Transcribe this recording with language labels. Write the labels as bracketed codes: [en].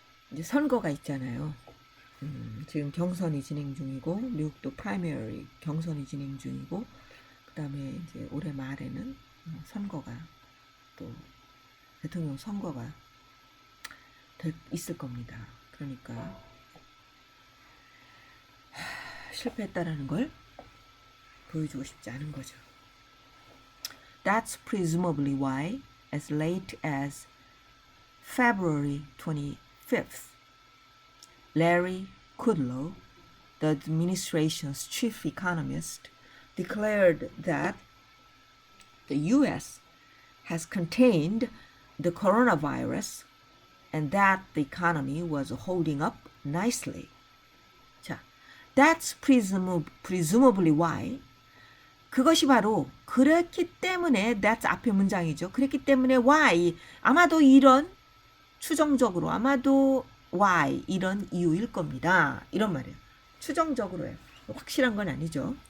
[ko] 이제 선거가 있잖아요. 지금 경선이 진행 중이고 미국도 프라이머리 경선이 진행 중이고 그다음에 이제 올해 말에는 선거가 또 대통령 선거가 있을 겁니다. 그러니까 실패했다라는 걸 보여주고 싶지 않은 거죠. [en] That's presumably why, as late as February 25th, Larry Kudlow, the administration's chief economist, declared that the U.S. has contained the coronavirus and that the economy was holding up nicely. [ko] 자, [en] that's presumably why. [ko] 그것이 바로 그랬기 때문에 that's 앞에 문장이죠. 그랬기 때문에 why. 아마도 이런 추정적으로 아마도 why 이런 이유일 겁니다. 이런 말이에요. 추정적으로요. 확실한 건 아니죠.